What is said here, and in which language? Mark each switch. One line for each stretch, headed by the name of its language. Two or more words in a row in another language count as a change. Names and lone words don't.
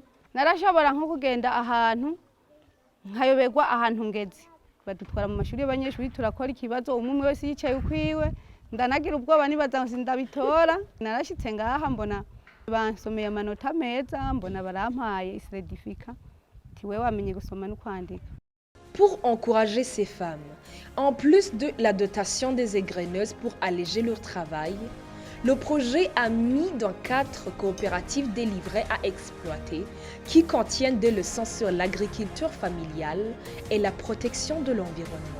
Rundi: Narashobora nko kugenda ahantu nkayoberwa ahantu ngeze, badutwara mu mashuri y'abanyeshuri turakora ikibazo umwe wese yicaye ukwiwe, ndanagira ubwoba nibaza ngo sindabitora. Narashitse ngaha mbona bansomeye amanota meza, mbona barampaye certificat ti wewe wamenye gusoma no kwandika.
French: Pour encourager ces femmes, en plus de la dotation des égreneuses pour alléger leur travail, le projet a mis dans 4 coopératives des livrets à exploiter qui contiennent des leçons sur l'agriculture familiale et la protection de l'environnement.